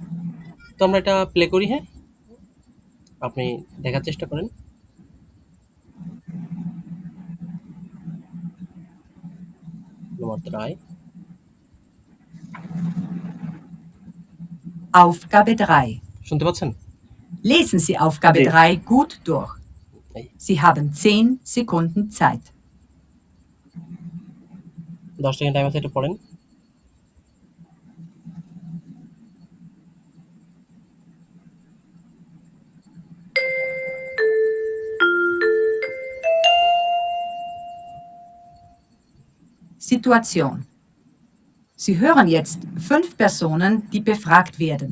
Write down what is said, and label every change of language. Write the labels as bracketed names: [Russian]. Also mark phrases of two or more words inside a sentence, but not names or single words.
[Bangla] তো আমরা এটা প্লে করি। হ্যাঁ, আপনি দেখার চেষ্টা করেন। [German] Nummer 3, Aufgabe 3. [Bangla] শুনতে পাচ্ছেন? [German] Lesen Sie Aufgabe [Bangla] জি [German] 3 gut durch. [Bangla] এই [German] Sie haben 10 Sekunden Zeit. [Bangla] 10 সেকেন্ড টাইম আছে, এটা পড়েন। [German] Situation. Sie hören jetzt 5 Personen, die befragt werden.